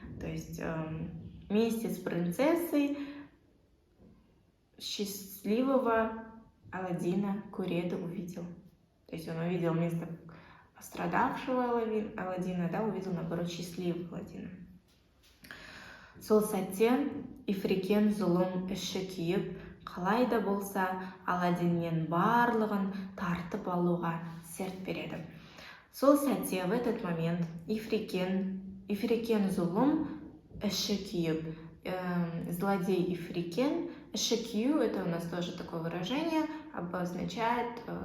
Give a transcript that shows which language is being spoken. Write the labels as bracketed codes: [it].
[ru] То есть вместе с принцессой счастливого Аладдина [kk] көреді, [ru] увидел. То есть он увидел вместо пострадавшего Аладдина, да, увидел, наоборот, счастливого Аладдина. [kk] Сол сәтте Ифрикен зұлым іші күйіп, қалай да болса Аладдиннен барлығын тартып алуға серт береді. Сол сәтте, [ru] в этот момент, [kk] Ифрикен зұлым іші күйіп, [ru] злодей Ифрикен, [kk] іші кию, [ru] это у нас тоже такое выражение, обозначает